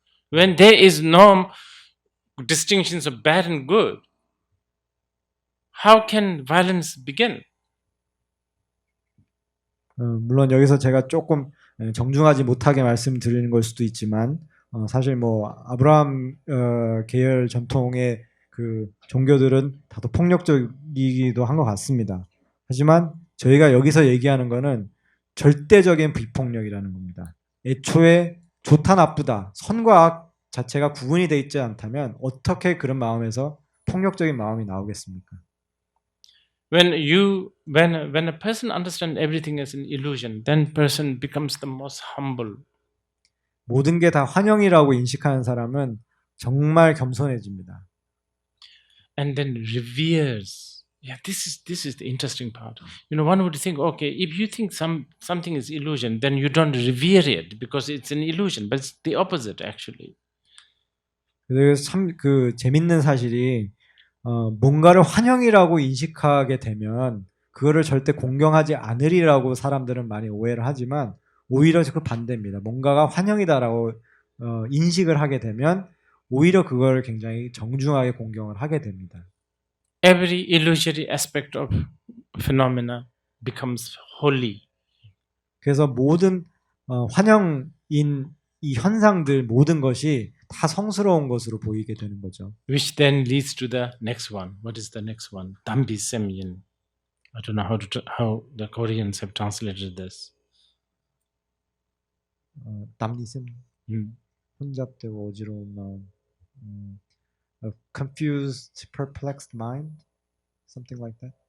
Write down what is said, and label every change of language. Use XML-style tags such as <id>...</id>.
<en>When there is no distinctions of bad and good, how can violence begin?</en> <ko>물론 여기서 제가 조금 정중하지 못하게 말씀드리는 걸 수도 있지만 사실 뭐 아브라함 계열 전통의 그 종교들은 다소 폭력적이기도 한 것 같습니다. 하지만 저희가 여기서 얘기하는 거는 절대적인 비폭력이라는 겁니다. 애초에 좋다 나쁘다 선과 악 자체가 구분이 돼 있지 않다면 어떻게 그런 마음에서 폭력적인 마음이 나오겠습니까?</ko> <en>When a person understands everything as an illusion, then person becomes the most humble.</en> <ko>모든 게 다 환영이라고 인식하는 사람은 정말 겸손해집니다.</ko> <en>And then reveres. Yeah, this is the interesting part. You know, one would think, okay, if you think something is illusion, then you don't revere it because it's an illusion, but it's the opposite actually.</en> <ko>그래서 참 그 재밌는 사실이 뭔가를 환영이라고 인식하게 되면 그거를 절대 공경하지 않으리라고 사람들은 많이 오해를 하지만 오히려 그 반대입니다. 뭔가가 환영이다라고 인식을 하게 되면 오히려 그걸 굉장히 정중하게 공경을 하게 됩니다.</ko> <en>Every illusory aspect of phenomena becomes holy.</en> <ko>그래서 모든 환영인 이 현상들 모든 것이 다 성스러운 것으로 보이게 되는 거죠.</ko> <en>Which then leads to the next one. What is the next one? Dambi Semyin. I don't know how the Koreans have translated this.</en> <ko>담리셈, 혼잡되고 어지러운 마음,</ko> <en>a confused, perplexed mind, something like that.</en>